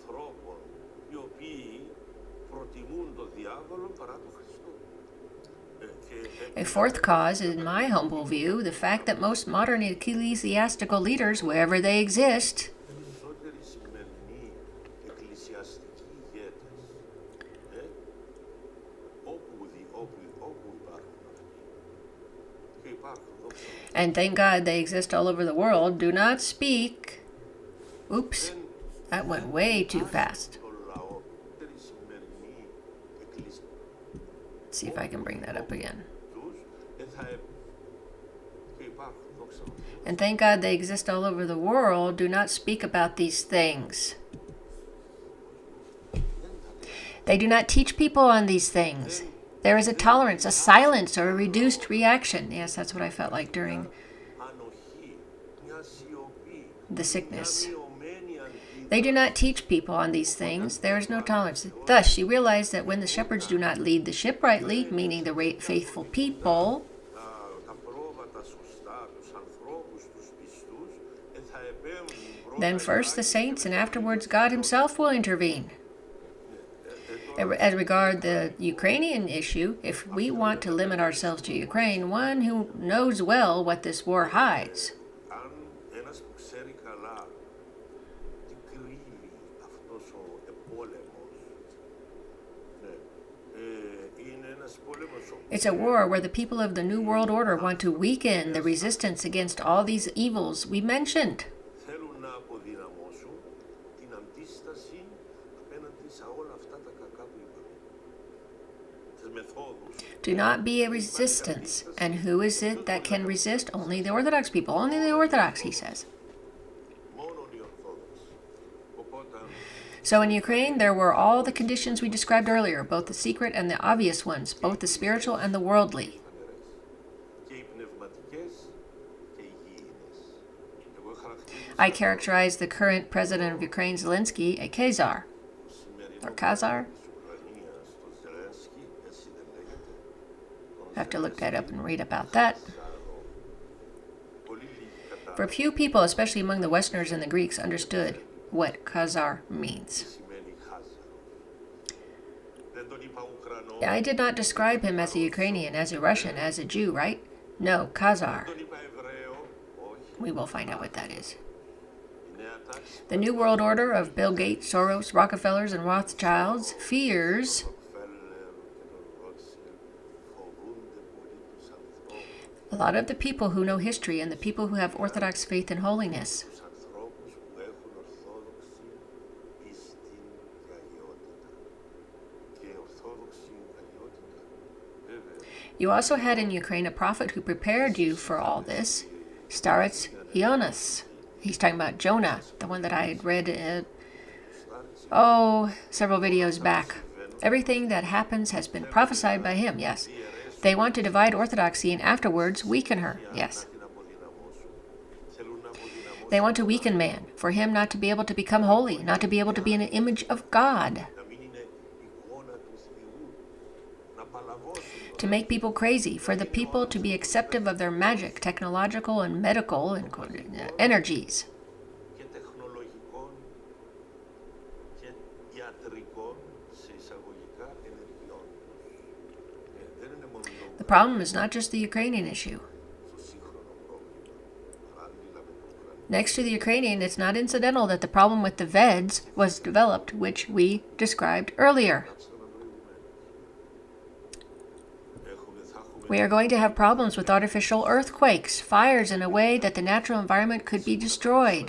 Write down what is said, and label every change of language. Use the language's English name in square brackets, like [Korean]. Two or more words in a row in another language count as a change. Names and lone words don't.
[Greek] ανθρώπων οι οποίοι προτιμούν τον διάβολο παρά τον Χριστό. [English] A fourth cause, in my humble view, the fact that most modern ecclesiastical leaders, wherever they exist, [Greek] Περισσότεροι σημερινοί εκκλησιαστικοί ηγέτες, όπου υπάρχουν αυτοί. Και υπάρχουν, δόξα τω [English] and thank God they exist all over the world, do not speak. Oops, that went way too fast. [Greek] στον λαό. Περισσότεροι σημερινοί εκκλησιαστικοί [English] Let's see if I can bring that up again. [Greek] και υπάρχουν, δόξα τω Θεώ. [English] And thank God they exist all over the world, do not speak about these things. They do not teach people on these things. There is a tolerance, a silence, or a reduced reaction. Yes, that's what I felt like during [Greek] Ανοχή, μια σιωπή, [English] the sickness. [Greek] μειωμένη αντίδραση. [English] They do not teach people on these things. There is no tolerance. Thus, she realized that when the shepherds do not lead the ship rightly, meaning the faithful people, [Greek] Τα πρόβατα σωστά, τους ανθρώπους, τους πιστούς, θα επέμβουν [English] then first the saints and afterwards God Himself will intervene. As regard the Ukrainian issue, if we want to limit ourselves to Ukraine, one who knows well what this war hides, [Greek] Αν ένας που ξέρει καλά τι κρύβει αυτός ο επόλεμος, είναι ένας πόλεμος όπου [English] it's a war where the people of the New World Order want to weaken the resistance against all these evils we mentioned. [Greek] θέλουν να αποδυναμώσουν την αντίσταση απέναντι σε όλα αυτά τα κακά που είπαμε. Τις μεθόδους. [English] Do not be a resistance. And who is it that can resist? Only the Orthodox people. Only the Orthodox, he says. [Greek] Μόνο οι Ορθόδοξοι. Οπότε [English] So in Ukraine, there were all the conditions we described earlier, both the secret and the obvious ones, both the spiritual and the worldly. [Greek] και οι πνευματικές και οι υγιεινές. Εγώ χαρακτηρίζω [English] I characterize the current president of Ukraine, Zelensky, a Khazar. [Greek] το σημερινό [English] Or Khazar? [Greek] της Ουκρανίας, τον Ζελένσκι, έτσι δεν λέγεται. [English] I have to look that up and read about that. [Greek] Πολύ λίγοι [English] For few people, especially among the Westerners and the Greeks, understood what Khazar means. [Greek] σημαίνει χάζαρος. Δεν τον είπα Ουκρανό, [English] I did not describe him as a Ukrainian, as a Russian, as a Jew, right? No, Khazar. [Greek] τον είπα Εβραίο, όχι. [English] We will find out what that is. [Greek] Η νέα τάξη [English] The New World Order of Bill Gates, Soros, Rockefellers, and Rothschilds fears [Greek] Ροκφέλλερ και τον Ρότσιλ φοβούνται πολύ τους ανθρώπους. [English] a lot of the people who know history and the people who have Orthodox faith and holiness. [Greek] Τους ανθρώπους που έχουν ορθόδοξη πίστη και αγιότητα. Και ορθόδοξη αγιότητα, βέβαια, [English] You also had in Ukraine a prophet who prepared you for all this, Starets Ionas. He's talking about Jonah, the one that I had read, several videos back. Everything that happens has been prophesied by him, yes. They want to divide Orthodoxy and afterwards weaken her, yes. [Greek] την αποδυναμώσουν. Θέλουν να αποδυναμώσουν, [English] They want to weaken man, for him not to be able to become holy, not to be able to be an image of God, [Greek] να μην είναι εικόνα του Θεού. Να παλαβώσουν [English] to make people crazy, for the people to be acceptive of their magic, technological and medical and energies. [Greek] και τεχνολογικών και ιατρικών σε εισαγωγικά ενεργειών. Δεν είναι μόνο [English] The problem is not just the Ukrainian issue. [Greek] το σύγχρονο πρόβλημα. Παράλληλα με το Ουκρανικό. [English] Next to the Ukrainian, it's not incidental that the problem with the Veds was developed, which we described earlier. We are going to have problems with artificial earthquakes, fires in a way that the natural environment could be destroyed.